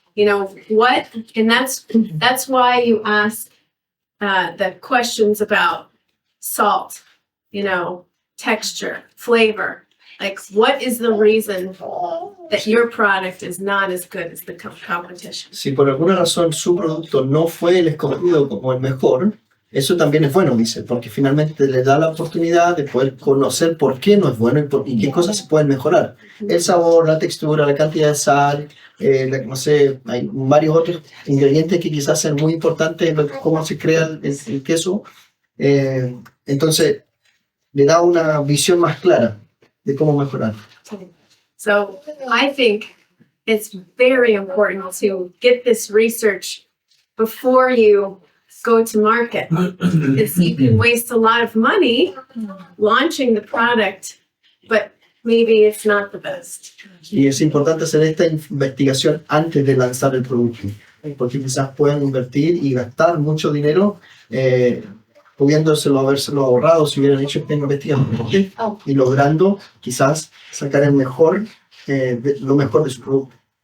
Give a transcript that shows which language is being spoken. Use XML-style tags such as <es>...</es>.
<en>You know, what, and that's why you ask the questions about salt, you know, texture, flavor. Like, what is the reason that your product is not as good as the competition?</en> <es>Si por alguna razón su producto no fue el escogido como el mejor, eso también es bueno, dice, porque finalmente le da la oportunidad de poder conocer por qué no es bueno y qué cosas se pueden mejorar. El sabor, la textura, la cantidad de sal, no sé, hay varios otros ingredientes que quizás sean muy importantes en cómo se crea el queso. Entonces, le da una visión más clara de cómo mejorar.</es> <en>So I think it's very important to get this research before you go to market. It's, you can waste a lot of money launching the product, but maybe it's not the best.</en> <es>Y es importante hacer esta investigación antes de lanzar el producto, porque quizás puedan invertir y gastar mucho dinero pudiéndoselo habérselo ahorrado si hubieran hecho esta investigación y logrando quizás sacar el mejor, lo mejor de su producto.</es>